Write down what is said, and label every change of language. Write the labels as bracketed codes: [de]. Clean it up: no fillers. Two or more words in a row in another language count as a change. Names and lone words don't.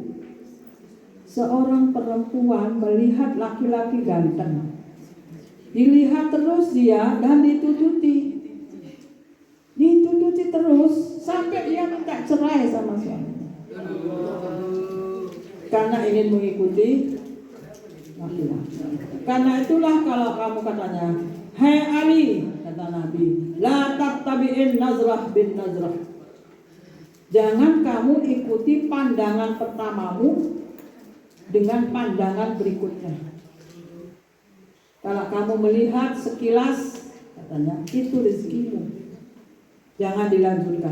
[id] Seorang perempuan melihat laki-laki ganteng, dilihat terus dia dan ditututi terus sampai dia minta cerai sama suaminya. Karena ingin mengikuti laki-laki. Karena itulah kalau kamu katanya, hai Ali, kata Nabi, [ar] لا تتبع النظرة النظرة. [id] Jangan kamu ikuti pandangan pertamamu dengan pandangan berikutnya. Kalau kamu melihat sekilas, katanya, itu rezekimu, jangan dilanjutkan.